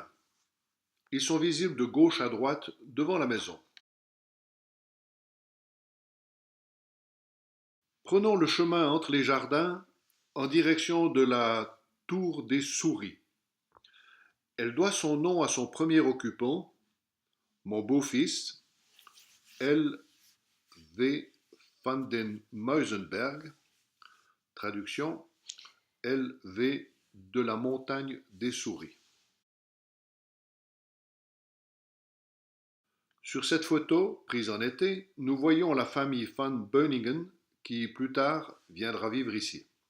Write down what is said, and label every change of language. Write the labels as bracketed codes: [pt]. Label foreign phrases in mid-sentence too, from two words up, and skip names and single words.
[fr] Ils sont visibles de gauche à droite devant la maison. Prenons le chemin entre les jardins en direction de la tour des souris. Elle doit son nom à son premier occupant, mon beau-fils, L. V. van den Muizenberg, traduction L. V. de la montagne des souris. Sur cette photo, prise en été, nous voyons la famille Van Beuningen qui, plus tard, viendra vivre ici.